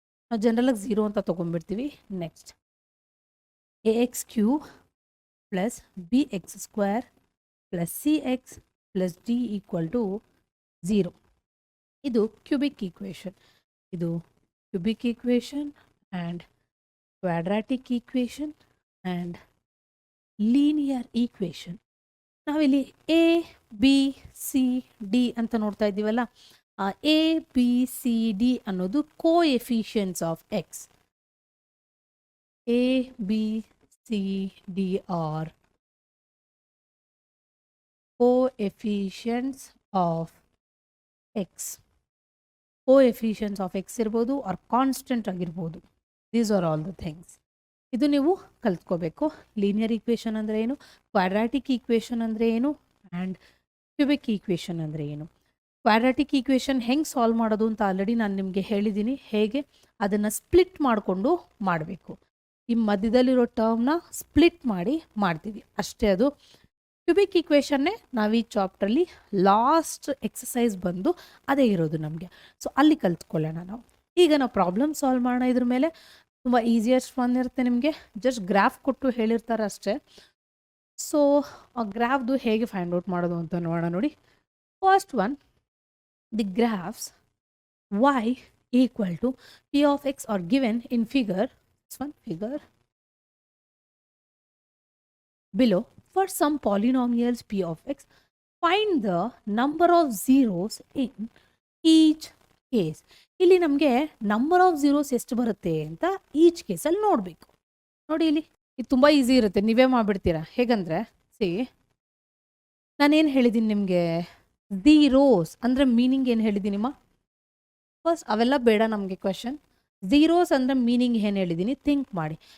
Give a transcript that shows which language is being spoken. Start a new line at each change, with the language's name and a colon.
Kannada: ನಾವು ಜನರಲಾಗಿ 0 ಅಂತ ತೊಗೊಂಡ್ಬಿಡ್ತೀವಿ. Next AX³ plus BX² plus CX plus D = 0. ಇದು ಕ್ಯೂಬಿಕ್ ಈಕ್ವೇಷನ್, ಇದು cubic equation and quadratic equation and linear equation. ನಾವಿಲ್ಲಿ A B C D ಅಂತ ನೋಡ್ತಾ ಇದ್ದೀವಲ್ಲ, ಆ A B C D ಅನ್ನೋದು coefficients of X.
English: A B C D are coefficients of x.
Kannada: Coefficients of X ಇರ್ಬೋದು R constant ಆಗಿರ್ಬೋದು.
English: These are all the things.
Kannada: ಇದು ನೀವು ಕಲ್ತ್ಕೋಬೇಕು. Linear equation ಅಂದರೆ ಏನು, ಕ್ವಾಡ್ರಾಟಿಕ್ ಈಕ್ವೇಷನ್ ಅಂದರೆ ಏನು, ಆ್ಯಂಡ್ ಕ್ಯೂಬಿಕ್ ಈಕ್ವೇಷನ್ ಅಂದರೆ ಏನು. ಕ್ವಾಡ್ರಾಟಿಕ್ ಈಕ್ವೇಷನ್ ಹೆಂಗೆ ಸಾಲ್ವ್ ಮಾಡೋದು ಅಂತ ಆಲ್ರೆಡಿ ನಾನು ನಿಮಗೆ ಹೇಳಿದ್ದೀನಿ, ಹೇಗೆ ಅದನ್ನು ಸ್ಪ್ಲಿಟ್ ಮಾಡಿಕೊಂಡು ಮಾಡಬೇಕು. ಈ ಮಧ್ಯದಲ್ಲಿರೋ ಟರ್ಮ್ನ ಸ್ಪ್ಲಿಟ್ ಮಾಡಿ ಮಾಡ್ತೀವಿ ಅಷ್ಟೇ. ಅದು ಕ್ಯೂಬಿಕ್ ಈಕ್ವೇಷನ್ನೇ ನಾವು ಈ ಚಾಪ್ಟ್ರಲ್ಲಿ ಲಾಸ್ಟ್ ಎಕ್ಸಸೈಸ್ ಬಂದು ಅದೇ ಇರೋದು ನಮಗೆ. ಸೊ ಅಲ್ಲಿ ಕಲ್ತ್ಕೊಳ್ಳೋಣ ನಾವು. ಈಗ ನಾವು ಪ್ರಾಬ್ಲಮ್ ಸಾಲ್ವ್ ಮಾಡೋಣ. ಇದ್ರ ಮೇಲೆ ತುಂಬ ಈಸಿಯೆಸ್ಟ್ ಒನ್ ಇರುತ್ತೆ ನಿಮಗೆ, ಜಸ್ಟ್ ಗ್ರಾಫ್ ಕೊಟ್ಟು ಹೇಳಿರ್ತಾರೆ ಅಷ್ಟೇ. ಸೊ ಆ ಗ್ರಾಫ್ದು ಹೇಗೆ ಫೈಂಡ್ ಔಟ್ ಮಾಡೋದು ಅಂತ ನೋಡೋಣ. ನೋಡಿ,
English: First one, the graphs y = p of x are given in figure, this one figure below. For some polynomials p of x, find the number of zeros in each case.
Kannada: ಇಲ್ಲಿ ನಮಗೆ number of zeros ಎಷ್ಟು ಬರುತ್ತೆ ಅಂತ each ಕೇಸಲ್ಲಿ ನೋಡಬೇಕು. ನೋಡಿ ಇಲ್ಲಿ ಇದು ತುಂಬ ಈಸಿ ಇರುತ್ತೆ, ನೀವೇ ಮಾಡಿಬಿಡ್ತೀರಾ. ಹೇಗಂದರೆ ನಾನೇನು ಹೇಳಿದ್ದೀನಿ ನಿಮಗೆ, ಝೀರೋಸ್ ಅಂದರೆ ಮೀನಿಂಗ್ ಏನು ಹೇಳಿದ್ದೀನಿಮ್ಮ? ಫಸ್ಟ್ ಅವೆಲ್ಲ ಬೇಡ ನಮಗೆ ಕ್ವೆಶನ್. ಝೀರೋಸ್ ಅಂದರೆ ಮೀನಿಂಗ್ ಏನು ಹೇಳಿದ್ದೀನಿ ಥಿಂಕ್ ಮಾಡಿ.